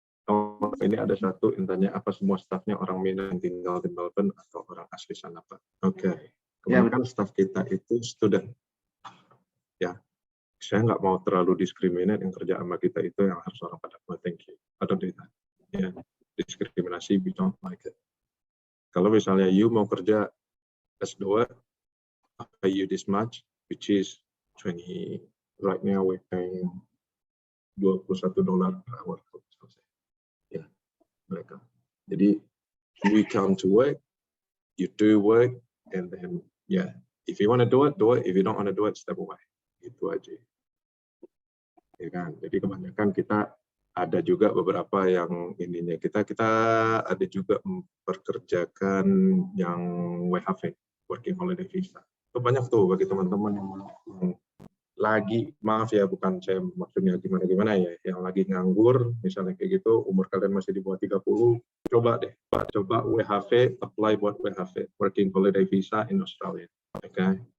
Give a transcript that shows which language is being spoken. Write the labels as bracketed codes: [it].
[id] Oh, ini ada satu yang tanya apa semua staffnya orang Minang yang tinggal di Melbourne atau orang asli sana Pak? Oke. Kebanyakan staff kita itu student. Ya, saya nggak mau terlalu diskriminasi yang kerja sama kita itu yang harus orang Padang. [en] Oh, thank you. I don't do that. Ya, diskriminasi we don't like it. [id] Kalau misalnya [en] you [id] mau kerja [en] S2, I pay you this much, which is 20. Right now we're paying $21 per hour. [id] Ya, mereka. Jadi [en] we come to work, you do work, and then if you want to do it, do it. If you don't want to do it, step away. [id] Itu aja. Ya kan. Jadi kebanyakan kita ada juga beberapa yang ininya kita ada juga memperkerjakan yang WHV, working holiday visa. Itu banyak tuh bagi teman-teman yang lagi, maaf ya, bukan saya maksudnya gimana ya, yang lagi nganggur, misalnya kayak gitu, umur kalian masih di bawah 30, coba WHV, apply buat WHV, [en] working holiday visa in Australia. Okay.